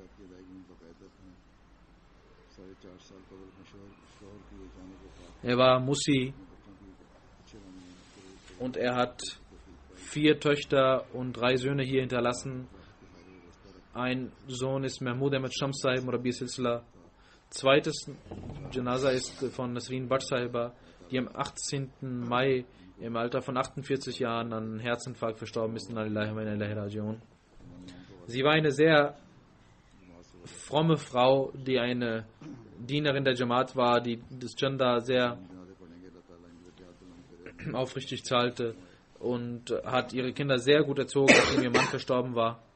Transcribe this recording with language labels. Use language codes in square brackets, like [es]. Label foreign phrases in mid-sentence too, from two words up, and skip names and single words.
[de] Er war Musi und er hat 4 Töchter und 3 Söhne hier hinterlassen. Ein Sohn ist Mahmoud Ahmad Shams Sahib, [ur] Murabi Silsila. [de] Zweites Janaza ist von Nasreen Bhatt Sahiba, die am 18. Mai im Alter von 48 Jahren an Herzinfarkt verstorben ist. [ar] إنا لله وإنا إليه راجعون. [de] Sie war eine sehr fromme Frau, die eine Dienerin der Jamaat war, die das Chanda sehr aufrichtig zahlte und hat ihre Kinder sehr gut erzogen, nachdem ihr Mann verstorben war.